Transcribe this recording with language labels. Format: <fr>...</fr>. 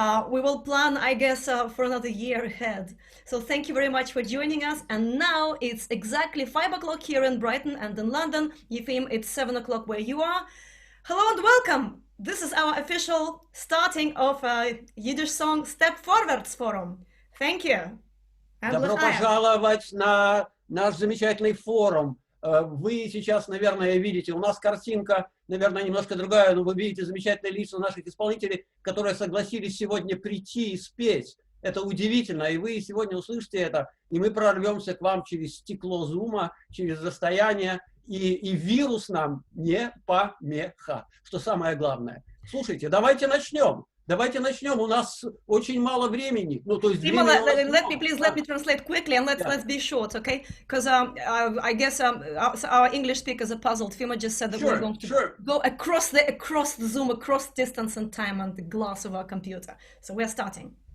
<en>We will plan, I guess, for another year ahead. So thank you very much for joining us. And now it's exactly 5 o'clock here in Brighton, and in London, Efim, it's 7 o'clock where you are. Hello and welcome. This is our official starting of Yiddish Song Forverts Forum. Thank you.</en> <ru>Добро пожаловать на наш замечательный форум. Вы сейчас, наверное, видите, у нас картинка, наверное, немножко другая, но вы видите замечательные лица наших исполнителей, которые согласились сегодня прийти и спеть. Это удивительно, и вы сегодня услышите это, и мы прорвемся к вам через стекло зума, через расстояние, и вирус нам не помеха, что самое главное. Слушайте, давайте начнем. Давайте начнем. У нас очень мало времени. Ну, то есть</ru> <en>let me translate quickly and let's be short, okay? Because I guess our English speakers are puzzled. Fima just said that we're going to go across the Zoom, across distance and time on the glass of our computer. So we're starting.</en>